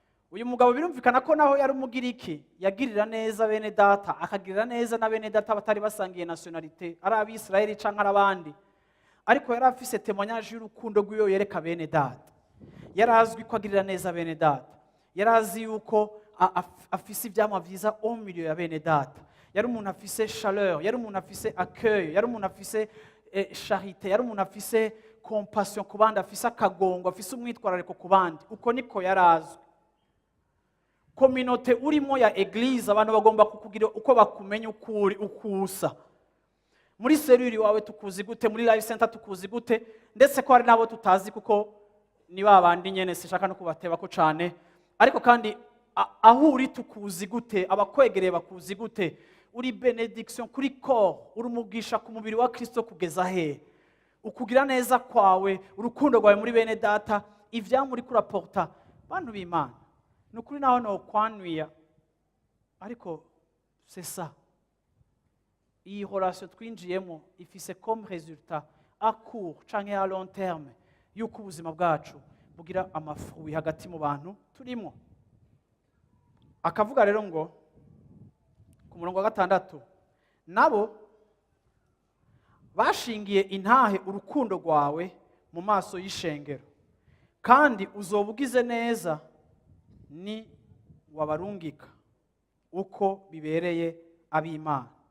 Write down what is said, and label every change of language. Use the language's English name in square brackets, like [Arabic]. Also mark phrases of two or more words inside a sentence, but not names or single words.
[Rundi] Uyu mugabo birumvikana ko naho yari umugiriki, yagirira neza bene data, akagirira neza na bene data batari basangiye nationalité, ari Abisirayeli canke ari abandi. Ariko yari afise témoignage y'urukundo rw'iyo yereka bene data. Yari azwi ko agirira neza bene data. Yari azi yuko a-, af-, afise ivyamwa vyiza [French] au milieu [Rundi] ya bene data. Yari umuntu afise chaleur, yari umuntu afise accueil, yari umuntu afise, eh, charité, yari umuntu afise compassion ku bandi, afise akagongo, afise umwitwarariko ku bandi. Uko niko yari azwi. Communauté urimo ya église, abantu bagomba kukugira uko bakumenya uko uri, uko usa. Muri serure iwawe tukuzi gute? Muri life center tukuzi gute? Ndetse ko hari n'abo tutazi kuko ni ba bandi nyene, sinshaka no kubatebako cane. Ariko kandi, a-, aho uri tukuzi gute? Abakwegereye bakuzi gute? Uri benediction kuri corps, uri umugisha ku mubiri wa Kristo kugeza he? Ukugira neza kwawe, urukundo rwawe muri bene data, ivyamwa uriko uraporta, bantu b'Imana. Ni ukuri naho nokwanwiya, ariko [French] c'est ça. [Rundi] Iyi relation twinjiyemo ifise [French] comme résultat à court [Rundi] canke [French] à long terme [Rundi] yuko ubuzima bwacu bugira amafruit hagati mu bantu turimo. Akavuga rero ngo, ku murongo wa gatandatu, "Nabo bashingiye intahe urukundo rwawe mu maso y'ishengero, kandi uzoba ugize neza ni wabarungika uko bibereye ab'Imana.